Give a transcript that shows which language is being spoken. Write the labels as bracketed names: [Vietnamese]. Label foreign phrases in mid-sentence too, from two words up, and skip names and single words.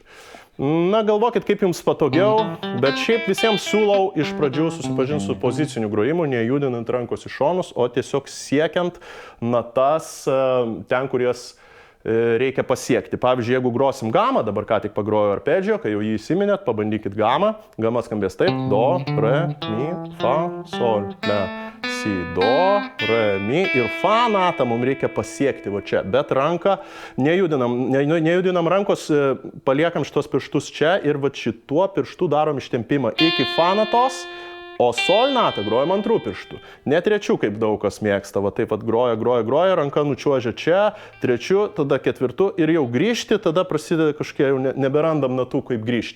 [Lithuanian] Na, galvokit, kaip jums patogiau, bet šiaip visiems siūlau iš pradžių susipažinti su poziciniu grojimu, nejudinant rankos iš šonus, o tiesiog siekiant natas ten, kur jas reikia pasiekti. Pavyzdžiui, jeigu grosim gamą, dabar ką tik pagrojo arpedžio, kai jau jį įsiminėt, pabandykit gamą. Gama skambės taip. Do, Re, Mi, Fa, Sol, Le, Si, Do, Re, Mi ir Fa natą mums reikia pasiekti va čia. Bet ranką nejudinam rankos, paliekam šitos pirštus čia ir va šituo pirštu darom ištempimą iki Fa natos. O Sol natą grojam antrų pirštų. Ne trečių, kaip daug kas mėgsta. Va taip pat groja, ranka nučiuožia čia, trečių, tada ketvirtų ir jau grįžti, tada prasideda kažkokie, jau neberandam natų, kaip grįžti.